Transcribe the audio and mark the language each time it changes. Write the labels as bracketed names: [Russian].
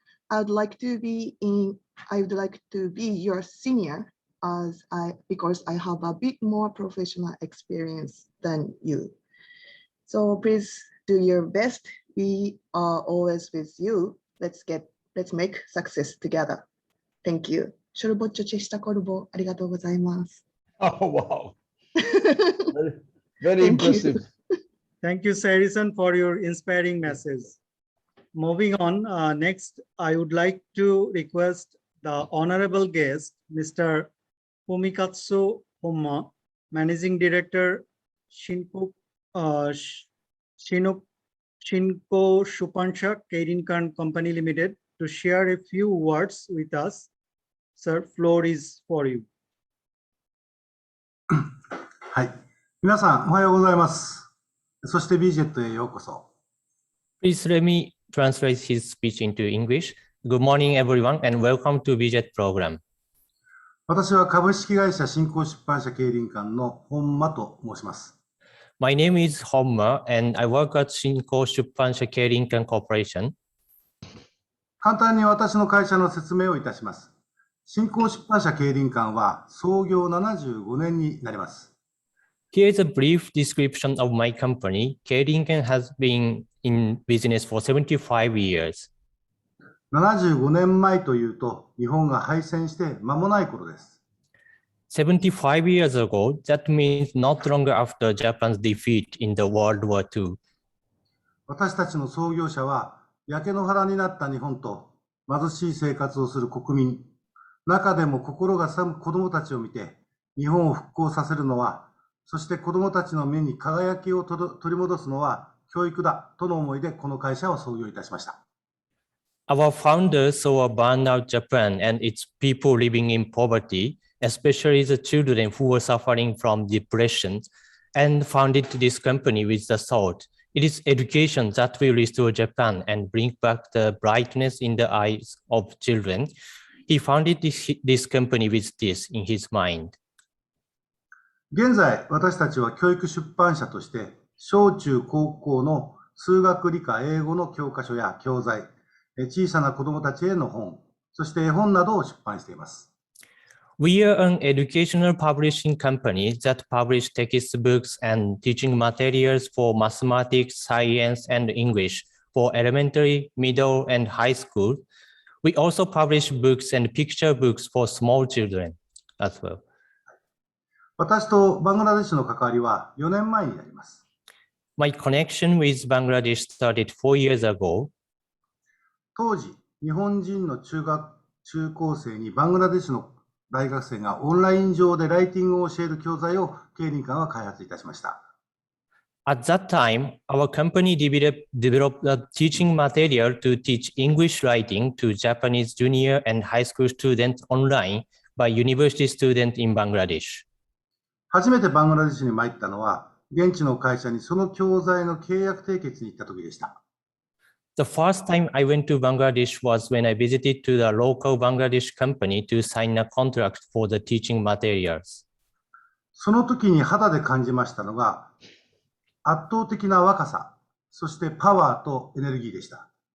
[English] I would like to be your senior because I have a bit more professional experience than you. So please do your best. We are always with you. Let's make success together. Thank you. [Bangla] ショルボッチョチェシタコルボ、 [Japanese] ありがとうございます。 [English] Oh, wow. Very impressive. Thank you, Sayuri-san, for your inspiring message. Moving on, next, I would like to request the honorable guest, Mr. Fumikatsu Honma, Managing Director, Shinkoshuppansha Keirinkan Company Limited, to share a few words with us. Sir, floor is for you. [Japanese] はい。皆さん、おはようございます。そして B-JET へようこそ。 [English] Please let me translate his speech into English. Good morning, everyone, and welcome to B-JET program. [Japanese] 私は株式会社新興出版社経輪館の本間と申します。 [English] My name is Honma, and I work at Shinkoshuppansha Keirinkan Corporation. [Japanese] 簡単に私の会社の説明をいたします。新興出版社経輪館は創業75年になります。 [English] Here is a brief description of my company. Keirinkan has been in business for 75 years. [Japanese] 75年前というと、日本が敗戦して間もない頃です。 [English] 75 years ago, that means not longer after Japan's defeat in the World War II. [Japanese] 私たちの創業者は、焼け野原になった日本と貧しい生活をする国民、中でも心が寒く子どもたちを見て、日本を復興させるのは、そして子どもたちの目に輝きを取り戻すのは教育だとの思いでこの会社を創業いたしました。 [English] Our founders saw a burnout Japan and its people living in poverty, especially the children who were suffering from depression, and founded this company with the thought, it is education that will restore Japan and bring back the brightness in the eyes of children. He founded this company with this in his mind. [Japanese] 現在、私たちは教育出版社として、小中高校の数学、理科、英語の教科書や教材、小さな子どもたちへの本、そして絵本などを出版しています。 [English] We are an educational publishing company that publish textbooks and teaching materials for mathematics, science, and English for elementary, middle, and high school. We also publish books and picture books for small children as well. [Japanese] 私とバングラデシュの関わりは4年前になります。 [English] My connection with Bangladesh started 4 years ago. [Japanese] 当時、日本人の中高生にバングラデシュの大学生がオンライン上でライティングを教える教材を経輪館は開発いたしました。 [English] At that time, our company developed a teaching material to teach English writing to Japanese junior and high school students online by university students in Bangladesh. [Japanese] 初めてバングラデシュに参ったのは、現地の会社にその教材の契約締結に行った時でした。 [English] The first time I went to Bangladesh was when I visited to the local Bangladesh company to sign a contract for the teaching materials. [Japanese] その時に肌で感じましたのが、圧倒的な若さ、そしてパワーとエネルギーでした。